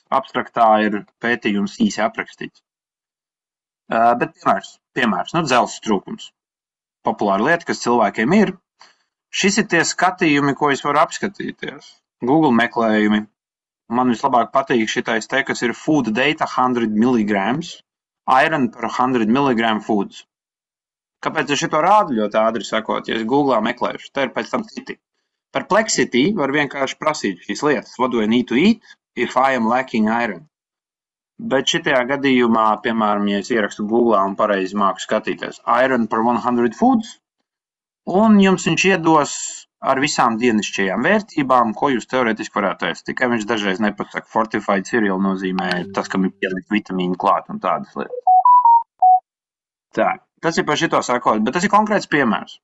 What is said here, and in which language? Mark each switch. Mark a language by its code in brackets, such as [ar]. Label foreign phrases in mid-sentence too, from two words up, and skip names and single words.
[lv] Abstraktā ir pētījums īsi aprakstīts. Bet piemērs, dzelzs trūkums. Populāra lieta, kas cilvēkiem ir. Šis ir tie skatījumi, ko es varu apskatīties. Google meklējumi. Man vislabāk patīk šitais te, kas ir [en] food data 100 mg, iron per 100 mg foods. [lv] Kāpēc es šito rādu ļoti ātri sakot, ja es Googlā meklēšu? Te ir pēc tam citi. Perplexity var vienkārši prasīt šīs lietas. [en] What do I need to eat if I am lacking iron? [lv] Bet šitajā gadījumā, piemēram, ja es ierakstu Googlā un pareizi māku skatīties [en] iron per 100 foods, [lv] un jums viņš iedos ar visām dienišķajām vērtībām, ko jūs teorētiski varētu ēst. Tikai viņš dažreiz nepasaka. [en] Fortified cereal [lv] nozīmē tas, kam ir pielikt vitamīnu klāt un tādas lietas. Tā, tas ir par šito sakot, bet tas ir konkrēts piemērs.